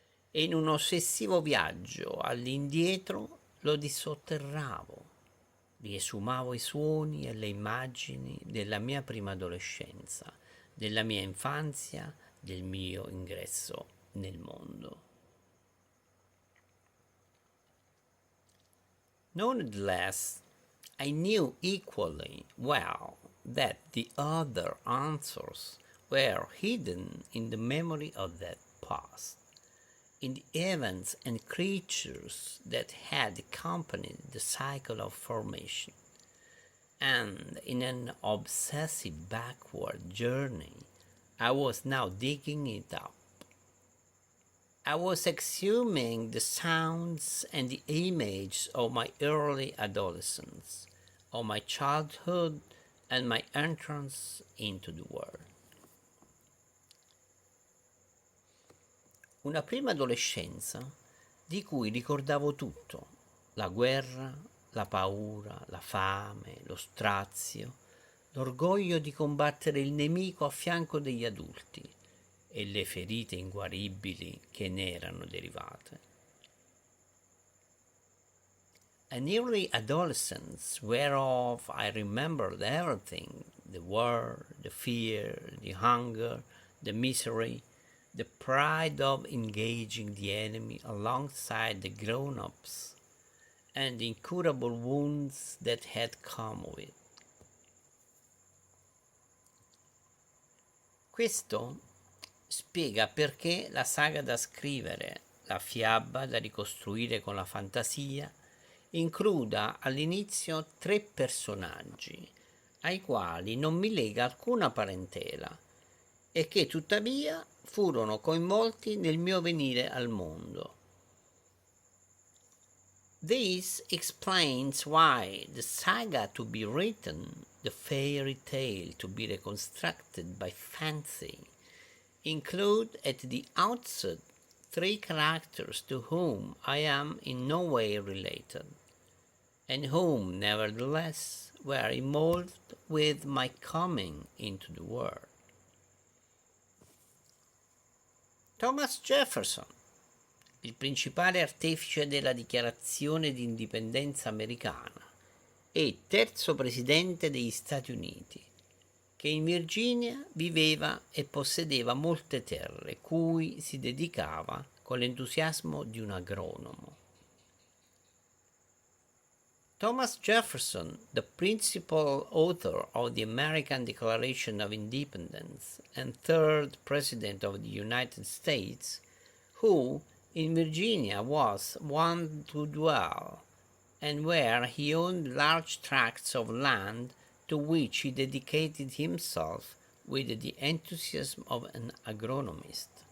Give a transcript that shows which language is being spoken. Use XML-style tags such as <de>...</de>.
<it>E in un ossessivo viaggio all'indietro lo dissotterravo, riesumavo i suoni e le immagini della mia prima adolescenza, della mia infanzia, del mio ingresso nel mondo.</it> <en>Nonetheless, I knew equally well that the other answers were hidden in the memory of that past, in the events and creatures that had accompanied the cycle of formation, and in an obsessive backward journey, I was now digging it up. I was exhuming the sounds and the images of my early adolescence, of my childhood and my entrance into the world.</en> <it>Una prima adolescenza di cui ricordavo tutto: la guerra, la paura, la fame, lo strazio, l'orgoglio di combattere il nemico a fianco degli adulti e le ferite inguaribili che ne erano derivate.</it> <en>An early adolescence whereof I remembered everything: the war, the fear, the hunger, the misery, the pride of engaging the enemy alongside the grown-ups, and the incurable wounds that had come of it.</en> <it>Questo spiega perché la saga da scrivere, la fiaba da ricostruire con la fantasia, includa all'inizio 3 personaggi ai quali non mi lega alcuna parentela e che tuttavia furono coinvolti nel mio venire al mondo.</it> <en>This explains why the saga to be written, the fairy tale to be reconstructed by fancy, include at the outset 3 characters to whom I am in no way related, and whom nevertheless were involved with my coming into the world.</en> <it>Thomas Jefferson, il principale artefice della dichiarazione di indipendenza americana e terzo presidente degli Stati Uniti, che in Virginia viveva e possedeva molte terre, cui si dedicava con l'entusiasmo di un agronomo.</it> <en>Thomas Jefferson, the principal author of the American Declaration of Independence and third President of the United States, who in Virginia was wont to dwell, and where he owned large tracts of land to which he dedicated himself with the enthusiasm of an agronomist.</en>